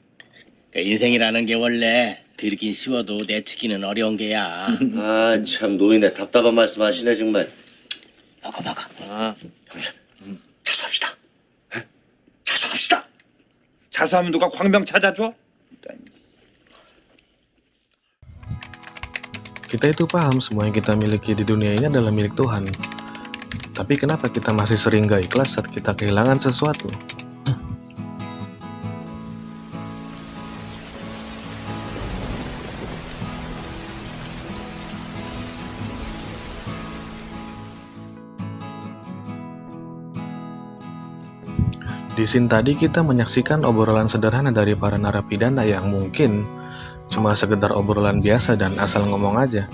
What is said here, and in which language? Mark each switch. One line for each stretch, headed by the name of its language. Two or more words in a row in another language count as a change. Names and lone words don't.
Korean: 그 인생이라는 게 원래 들긴 쉬워도 내치기는 어려운 게야. 아, 참 노인네 답답한 말씀 하시네 정말. 먹어. 형님, 자수합시다. 에? 자수합시다. 자수하면 누가 광명 찾아줘?
Indonesian: Kita itu paham semua yang kita miliki di dunia ini adalah milik Tuhan. Tapi kenapa kita masih sering gak ikhlas saat kita kehilangan sesuatu? Di scene tadi kita menyaksikan obrolan sederhana dari para narapidana yang mungkin cuma sekedar obrolan biasa dan asal ngomong aja.